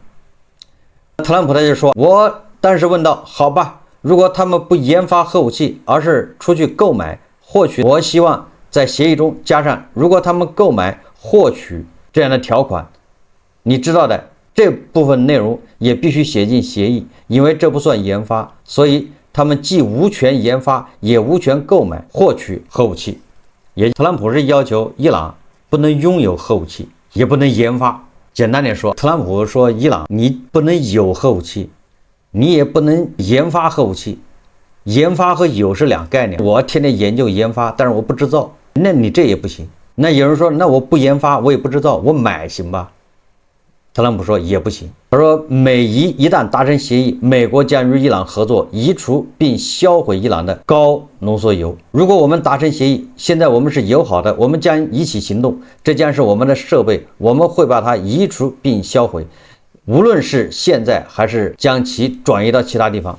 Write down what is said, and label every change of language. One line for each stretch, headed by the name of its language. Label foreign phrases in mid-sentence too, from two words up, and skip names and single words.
Chinese: 特朗普他就說，我當時問道，好吧，如果他們不研發核武器，而是出去購買，或許我希望在協議中加上，如果他們購買獲取這樣的條款。你知道的，這部分內容也必須寫進協議，因為這不算研發，所以他們既無權研發，也無權購買獲取核武器。特朗普是要求伊朗不能擁有核武器，也不能研发。簡單點說，特朗普說伊朗你不能有核武器，你也不能研发核武器。研发和有是兩概念。我天天研究研发，但是我不制造，那你這也不行。那有人說，那我不研发，我也不制造，我買行吧？特朗普說也不行。他說，美伊一旦達成協議，美國將與伊朗合作，移除並銷毀伊朗的高濃縮鈾。如果我們達成協議，現在我們是友好的，我們將一起行動，這將是我們的設備，我們會把它移除並銷毀，無論是現在還是將其轉移到其他地方。